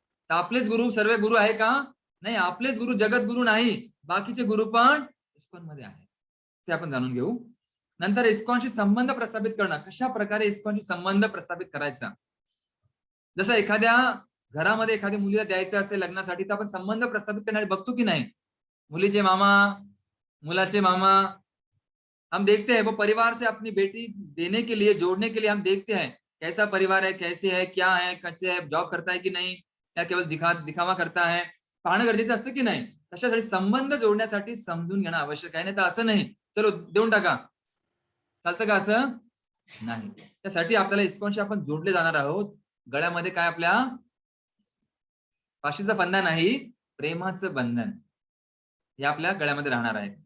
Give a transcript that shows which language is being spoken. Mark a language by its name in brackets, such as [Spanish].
[Marathi] तर आपलेच गुरु सर्व गुरु आहे का? नाही, आपलेच गुरु जगत गुरु नाही, बाकीचे गुरु पण इस्कॉन मध्ये आहेत. ते आपण जाणून घेऊ. नंतर इस्कॉनशी संबंध प्रस्थापित करणं, कशा प्रकारे इस्कॉनशी संबंध प्रस्थापित करायचा. जसं एखाद्या घरामध्ये एखाद्या मुलीला द्यायचं असेल लग्नासाठी, तर आपण संबंध प्रस्थापित करणारे बघतो की नाही? मुलीचे मामा, मुलाचे मामा, [Hindi] हम देखते हैं वो परिवार से अपनी बेटी देने के लिए, जोड़ने के लिए हम देखते हैं कैसा परिवार है, कैसे है, क्या है, कच्चे है, जॉब करता है की नाही, या केवळ दिखावा करता है, [Marathi] पाहणं गरजेचं असतं की नाही. तशासाठी संबंध जोडण्यासाठी समजून घेणं आवश्यक आहे. नाही तर असं नाही, चलो देऊन टाका, चालतं का? असं नाही. त्यासाठी आपल्याला इस्कॉनशी आपण जोडले जाणार आहोत. गळ्यामध्ये काय, आपल्या फाशीचं फंदा नाही, प्रेमाचं बंधन हे आपल्या गळ्यामध्ये राहणार आहे.